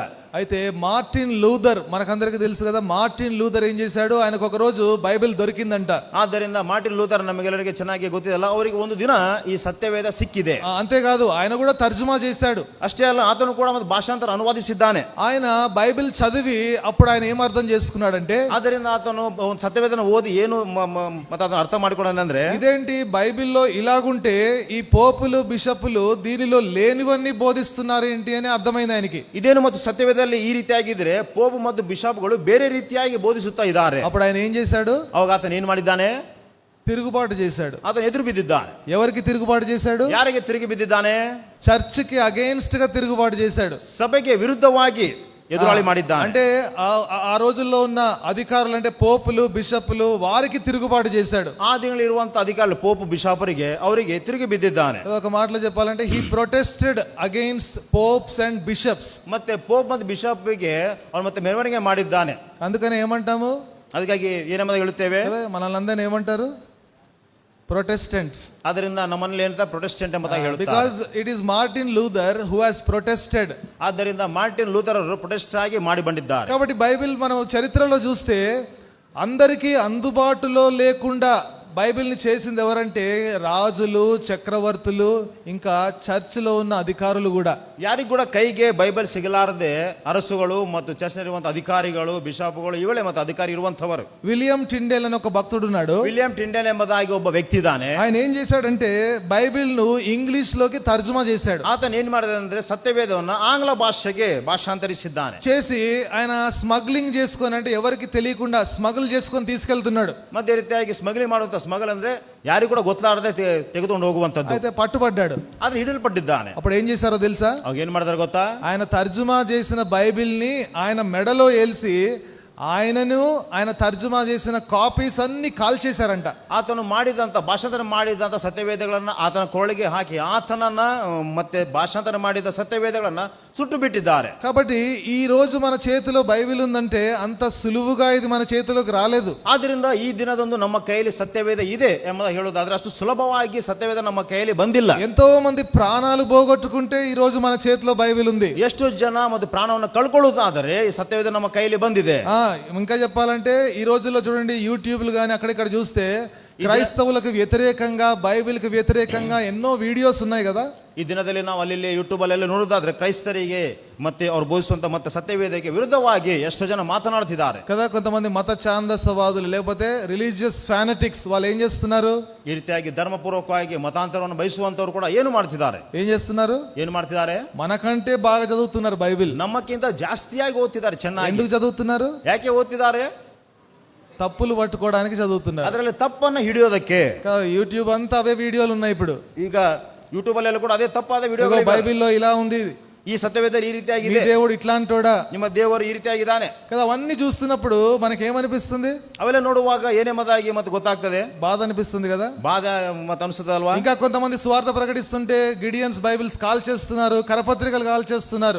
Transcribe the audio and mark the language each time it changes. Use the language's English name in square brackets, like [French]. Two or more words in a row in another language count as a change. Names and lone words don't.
[Telugu] అయితే మార్టిన్ లూథర్, మనకందరికీ తెలుసు కదా, మార్టిన్ లూథర్ ఏం చేశాడు, ఆయనకు ఒక రోజు బైబిల్ దొరికిందంట. [Kannada] ಆದ್ದರಿಂದ ಮಾರ್ಟಿನ್ ಲೂಥರ್ ನಮಗೆಲ್ಲರಿಗೆ ಚೆನ್ನಾಗಿ ಗೊತ್ತಿದೆಲ್ಲ, ಅವರಿಗೆ ಒಂದು ದಿನ ಈ ಸತ್ಯವೇದ ಸಿಕ್ಕಿದೆ. [Telugu] అంతేకాదు, ఆయన కూడా తర్జుమా చేశాడు. [Kannada] ಅಷ್ಟೇ ಅಲ್ಲ, ಆತನು ಕೂಡ ಒಂದು ಭಾಷಾಂತರ ಅನುವಾದಿಸಿದ್ದಾನೆ. [Telugu] ఆయన బైబిల్ చదివి అప్పుడు ఆయన ఏం అర్థం చేసుకున్నాడంటే, [Kannada] ಆದ್ದರಿಂದ ಆತನು ಒಂದು ಸತ್ಯವೇದನ ಓದಿ ಏನು ಮತ್ತೆ ಅದನ್ನು ಅರ್ಥ ಮಾಡಿಕೊಂಡಂದ್ರೆ, [Telugu] ఇదేంటి బైబిల్లో ఇలాగుంటే ఈ పోపులు బిషపులు దీనిలో లేనివన్నీ బోధిస్తున్నారు ఏంటి అని అర్థమైంది ఆయనకి. [Kannada] ಇದೇನು ಮತ್ತು ಸತ್ಯವೇದ ಈ ರೀತಿಯಾಗಿದ್ರೆ ಪೋಪ್ ಮತ್ತು ಬಿಷಪ್ಗಳು ಬೇರೆ ರೀತಿಯಾಗಿ ಬೋಧಿಸುತ್ತಾ ಇದ್ದಾರೆ. [Telugu] అప్పుడు ఆయన ఏం చేశాడు? [Kannada] ಅವಾಗ ಆತನ ಏನ್ ಮಾಡಿದ್ದಾನೆ? [Telugu] తిరుగుబాటు చేశాడు. [Kannada] ಆತನ ಎದುರು ಬಿದ್ದಿದ್ದಾನೆ. [Telugu] ఎవరికి తిరుగుబాటు చేశాడు? [Kannada] ಯಾರಿಗೆ ತಿರುಗಿ ಬಿದ್ದಿದ್ದಾನೆ? [Telugu] చర్చికి అగైన్స్ట్ గా తిరుగుబాటు చేశాడు. [Kannada] ಸಭೆಗೆ ವಿರುದ್ಧವಾಗಿ ఎదురాಳಿ ಮಾಡಿದ್ದಾನೆ. [Telugu] అంటే ఆ రోజుల్లో ఉన్న అధికారులు అంటే పోపులు బిషపులు వారికి తిరుగుబాటు చేశాడు. [Kannada] ಆ ದಿನಗಳಲ್ಲಿ ಇರುವಂತ ಅಧಿಕಾరులు ಪೋಪ್ ಬಿಷಪರಿಗೆ ಅವರಿಗೆ ತಿರುಗಿ ಬಿದ್ದಿದ್ದಾನೆ. [Telugu] ఒక మాటలో చెప్పాలంటే [English] he protested against popes and bishops. [Kannada] ಮತ್ತೆ ಪೋಪ್ ಮತ್ತು ಬಿಷಪ್ಗೆ ಅವನು ಮತ್ತೆ ಮೆರವಣಿಗೆ ಮಾಡಿದ್ದಾನೆ. [Telugu] అందుకని ఏమంటాము? [Kannada] ಅದಕ್ಕಾಗಿ ಏನೆಂಬುದಾಗಿ ಹೇಳುತ್ತೇವೆ, [Telugu] మనల్ని ఏమంటారు? [Kannada] ಪ್ರೊಟೆಸ್ಟೆಂಟ್ಸ್. ಅದರಿಂದ ನಮ್ಮಲ್ಲಿ ಏನಂತ ಪ್ರೊಟೆಸ್ಟೆಂಟ್ ಎಂಬುದಾಗಿ ಹೇಳುತ್ತಾರೆ. [English] because it is Martin Luther who has protested. [Kannada] ಆದ್ದರಿಂದ ಮಾರ್ಟಿನ್ ಲೂಥರ್ ಅವರು ಪ್ರೊಟೆಸ್ಟ್ ಆಗಿ ಮಾಡಿ ಬಂದಿದ್ದಾರೆ. [Telugu] కాబట్టి బైబిల్ మనం చరిత్రలో చూస్తే అందరికీ అందుబాటులో లేకుండా బైబిల్ని చేసింది ఎవరంటే రాజులు, చక్రవర్తులు, ఇంకా చర్చిలో ఉన్న అధికారులు కూడా. [Kannada] ಯಾರಿಗೂ ಕೂಡ ಕೈಗೆ ಬೈಬಲ್ ಸಿಗಲಾರದೆ ಅರಸುಗಳು ಮತ್ತು ಚರ್ಚ್ನಲ್ಲಿರುವಂತ ಅಧಿಕಾರಿಗಳು, ಬಿಷಪ್ಗಳು ಇವಳೆ ಮತ್ತು ಅಧಿಕಾರಿ ಇರುವಂತವರು. [Telugu] విలియం టిండేల్ అని ఒక భక్తుడు ఉన్నాడు. [Kannada] ವಿಲಿಯಂ ಟಿಂಡೇಲ್ ಎಂಬುದಾಗಿ ಒಬ್ಬ ವ್ಯಕ್ತಿ ಇದ್ದಾನೆ. [Telugu] ఆయన ఏం చేశాడంటే బైబిల్ ను ఇంగ్లీష్ లోకి తర్జుమా చేశాడు. [Kannada] ಆತನ ಏನ್ ಮಾಡಿದ ಅಂದ್ರೆ ಸತ್ಯವೇದವನ್ನು ಆಂಗ್ಲ ಭಾಷೆಗೆ ಭಾಷಾಂತರಿಸಿದ್ದಾನೆ. [Telugu] చేసి ఆయన స్మగ్లింగ్ చేసుకొని, అంటే ఎవరికి తెలియకుండా స్మగుల్ చేసుకొని తీసుకెళ్తున్నాడు. [Kannada] ಮಧ್ಯ ರೀತಿಯಾಗಿ ಸ್ಮಗ್ಲಿಂಗ್ ಮಾಡುವಂತ ಸ್ಮಗಲ್ ಅಂದ್ರೆ ಯಾರಿಗೂ ಕೂಡ ಗೊತ್ತಾಗದೆ ತೆಗೆದುಕೊಂಡು ಹೋಗುವಂತದ್ದು. [Telugu] అయితే పట్టుబడ్డాడు. [Kannada] ಆದ್ರೆ ಹಿಡಿಯಲ್ಪಟ್ಟಿದ್ದಾನೆ. [Telugu] అప్పుడు ఏం చేశారో తెలుసా? [Kannada] ಅವಾಗ ಏನ್ ಮಾಡಿದಾರೆ ಗೊತ್ತಾ? [Telugu] ఆయన తర్జుమా చేసిన బైబిల్ ని ఆయన మెడలో ఏల్సి ఆయన తర్జుమా చేసిన కాపీస్ అన్ని కాల్ చేశారంట. [Kannada] ಆತನು ಮಾಡಿದಂತ ಭಾಷಾಂತರ ಮಾಡಿದಂತ ಸತ್ಯವೇದಗಳನ್ನ ಆತನ ಕೊರಳಿಗೆ ಹಾಕಿ ಆತನನ್ನ ಮತ್ತೆ ಭಾಷಾಂತರ ಮಾಡಿದ ಸತ್ಯವೇದಗಳನ್ನ ಸುಟ್ಟು ಬಿಟ್ಟಿದ್ದಾರೆ. [Telugu] కాబట్టి ఈ రోజు మన చేతిలో బైబిల్ ఉందంటే అంత సులువుగా ఇది మన చేతిలోకి రాలేదు. [Kannada] ಆದ್ರಿಂದ ಈ ದಿನದಂದು ನಮ್ಮ ಕೈಯಲ್ಲಿ ಸತ್ಯವೇದ ಇದೆ ಎಂಬುದಾಗಿ ಹೇಳೋದಾದ್ರೆ ಅಷ್ಟು ಸುಲಭವಾಗಿ ಸತ್ಯವೇದ ನಮ್ಮ ಕೈಯಲ್ಲಿ ಬಂದಿಲ್ಲ. [Telugu] ఎంతో మంది ప్రాణాలు పోగొట్టుకుంటే ఈ రోజు మన చేతిలో బైబిల్ ఉంది. [Kannada] ಎಷ್ಟು ಜನ ಮತ್ತು ಪ್ರಾಣವನ್ನು ಕಳ್ಕೊಳ್ಳುವುದಾದರೆ ಈ ಸತ್ಯವೇದ ನಮ್ಮ ಕೈಯಲ್ಲಿ ಬಂದಿದೆ. [Telugu] ఇంకా చెప్పాలంటే ఈ రోజుల్లో చూడండి, యూట్యూబ్లు కానీ అక్కడిక్కడ చూస్తే క్రైస్తవులకు వ్యతిరేకంగా, బైబిల్కి వ్యతిరేకంగా ఎన్నో వీడియోస్ ఉన్నాయి కదా. [Kannada] ಈ ದಿನದಲ್ಲಿ ನಾವು ಅಲ್ಲಿ ಯೂಟ್ಯೂಬ್ ಅಲ್ಲೆಲ್ಲ ನೋಡೋದಾದ್ರೆ ಕ್ರೈಸ್ತರಿಗೆ ಮತ್ತೆ ಅವ್ರು ಬೋಧಿಸುವಂತ ಮತ್ತೆ ಸತ್ಯವೇದಕ್ಕೆ ವಿರುದ್ಧವಾಗಿ ಎಷ್ಟು ಜನ ಮಾತನಾಡ್ತಿದ್ದಾರೆ [Telugu] కదా. కొంతమంది మత ఛాందసవాదులు లేకపోతే [English] religious fanatics [Telugu] వాళ్ళు ఏం చేస్తున్నారు? [Kannada] ಈ ರೀತಿಯಾಗಿ ಧರ್ಮಪೂರ್ವಕವಾಗಿ ಮತಾಂತರವನ್ನು ಬಯಸುವಂತವ್ರು ಕೂಡ ಏನು ಮಾಡ್ತಿದ್ದಾರೆ? [Telugu] ఏం ಮಾಡ್ತಿದ್ದಾರೆ? మనకంటే బాగా చదువుతున్నారు బైబిల్. [Kannada] ನಮ್ಮಕ್ಕಿಂತ ಜಾಸ್ತಿಯಾಗಿ ಓದ್ತಿದ್ದಾರೆ ಚೆನ್ನಾಗಿ. [Telugu] ఎందుకు చదువుతున్నారు? [Kannada] ಯಾಕೆ ಓದ್ತಿದ್ದಾರೆ? [Telugu] తప్పులు పట్టుకోవడానికి చదువుతున్నారు. [Kannada] ಅದರಲ್ಲಿ ತಪ್ಪನ್ನು ಹಿಡಿಯೋದಕ್ಕೆ. [Telugu] యూట్యూబ్ అంతా అవే వీడియోలు ఉన్నాయి ఇప్పుడు. [Kannada] ಈಗ ಯೂಟ್ಯೂಬ್ ಅಲ್ಲೆಲ್ಲ ಕೂಡ ಅದೇ ತಪ್ಪಾದ ವಿಡಿಯೋ. [Telugu] బైబిల్లో ఇలా ఉంది, [Kannada] ಈ ಸತ್ಯವೇದಲ್ಲಿ ಈ ರೀತಿಯಾಗಿದೆ, [Telugu] దేవుడు ఇట్లాంటోడా, [Kannada] ನಿಮ್ಮ ದೇವರು ಈ ರೀತಿಯಾಗಿದ್ದಾನೆ [Telugu] కదా. అవన్నీ చూస్తున్నప్పుడు మనకేమనిపిస్తుంది? [Kannada] ಅವೆಲ್ಲ ನೋಡುವಾಗ ಏನೆಂಬುದಾಗಿ ಮತ್ತೆ ಗೊತ್ತಾಗ್ತದೆ, [Telugu] బాధ అనిపిస్తుంది కదా. [Kannada] ಬಾಧ ಮತ್ತೆ ಅನಿಸುತ್ತೆ ಅಲ್ವಾ? [Telugu] ఇంకా కొంతమంది స్వార్థ ప్రకటిస్తుంటే గిడియన్స్ బైబిల్స్ కాల్ చేస్తున్నారు, కరపత్రికలు కాల్ చేస్తున్నారు.